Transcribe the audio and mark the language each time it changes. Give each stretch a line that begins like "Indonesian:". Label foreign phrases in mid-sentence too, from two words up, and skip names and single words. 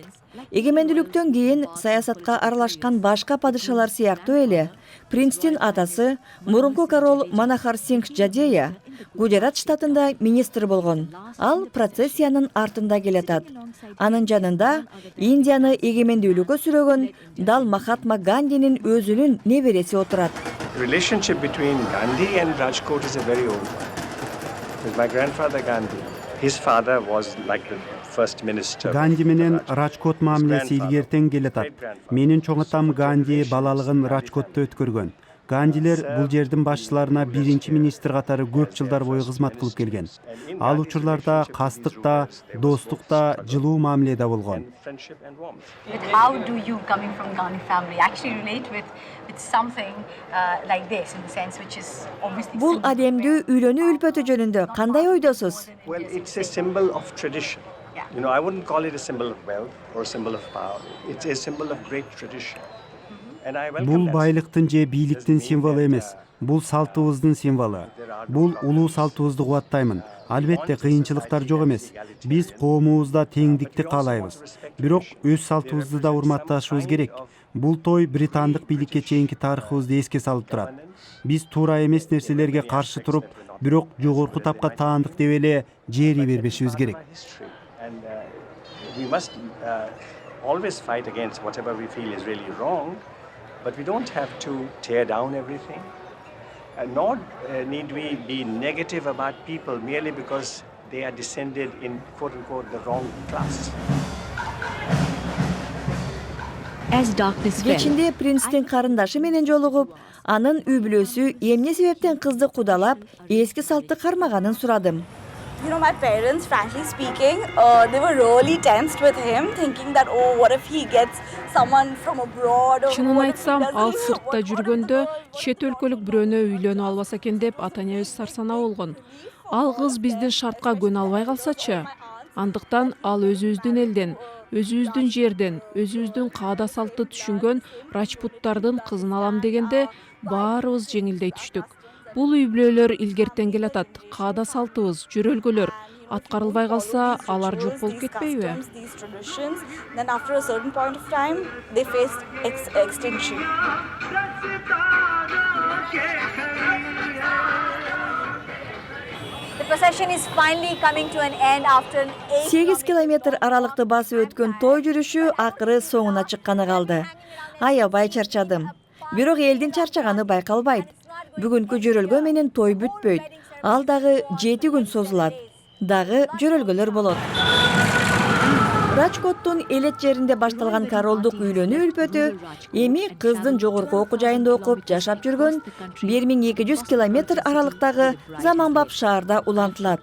Kyrgyz: Эгемендүүлүктөн кийин саясатка аралашкан башка падышалар сыяктуу эле принцтин атасы мурунку корол Манахар Сингх Жадея Гуджарат штатында министр болгон. Ал процессиянын артында келатат. Анын жанында Индияны эгемендүүлүккө сүрөгөн Дал Махатма Гандинин өзүнүн небереси отурат.
English: Relationship between Gandhi and Rajkot is a very old one. With my grandfather Gandhi, his father was like the first minister.
Kyrgyz: Ганди менен Рачкот мамилеси илгертен келатат. Менин чоң атам Ганди балалыгын Рачкотто өткөргөн. Гандилер бул жердин башчыларына биринчи министр катары көп жылдар бою кызмат кылып келген. Ал учурларда кастыкта, достукта, жылуу мамиледе болгон.
English: How do you coming from Gandhi family actually relate with something like this in the sense which is obviously
Kyrgyz: Бул адемдүү үйлөнүү үлпөтү жөнүндө кандай ойдосуз?
English: Well, it's a symbol of tradition. You know, I wouldn't call it a symbol of wealth or a symbol of power. It's a symbol of great tradition. And I welcome
Kyrgyz: Бул
English: that.
Kyrgyz: байлыктын же бийликтин символу эмес. Бул салтыбыздын символу. Бул улуу салтыбызды кубаттаймын. Албетте кыйынчылыктар жок эмес. Биз коомубузда теңдикти каалайбыз. Бирок өз салтыбызды да урматташыбыз керек. Бул той британдык бийликке чейинки тарыхыбызды эске салып турат. Биз туура эмес нерселерге каршы туруп, бирок жогорку тапка таандык деп эле жери бербешибиз керек.
English: And we must always fight against whatever we feel is really wrong, but we don't have to tear down everything. Nor need we be negative about people merely because they are descended in quote-unquote the wrong class.
Kyrgyz: Кечинде принцтин карындашы менен жолугуп, анын үй бүлөсү эмне себептен кызды кудалап, эски салтты кармаганын сурадым.
English: You know, my parents, frankly speaking, they were really tensed with him, thinking that, oh, what if he gets someone from abroad? Or
Kyrgyz: Чынын
English: what if he
Kyrgyz: айтсам,
English: doesn't-
Kyrgyz: ал сыртта жүргөндө чет өлкөлүк бирөөнө үйлөнүп албаса экен деп ата-энебиз сарсана болгон. Ал кыз биздин шартка көнө албай калсачы? Андыктан ал өзүбүздүн элден, өзүбүздүн жерден, өзүбүздүн каада салтты түшүнгөн Рачпуттардын кызын алам дегенде баарыбыз жеңилдей түштүк. Бул үй бүлөлөр илгертен келатат. Каада салтыбыз, жөрөлгөлөр аткарылбай калса, алар жок болуп кетпейби?
English: Customs, these traditions, then after a certain point of time, they faced extinction. The procession is finally coming to an end after an
Kyrgyz: 8 километр аралыкты басып өткөн той жүрүшү акыры соңуна чыкканы калды. Аябай чарчадым. Бирок элдин чарчаганы байкалбайт. Бүгүнкү жөрөлгө менен той бүтпөйт. Ал дагы 7 күн созулат. Дагы жөрөлгөлөр болот. Рачкоттун элет жеринде башталган королдук үйлөнүү үлпөтү эми кыздын жогорку окуу жайында окуп жашап жүргөн 1200 километр аралыктагы заманбап шаарда улантылат.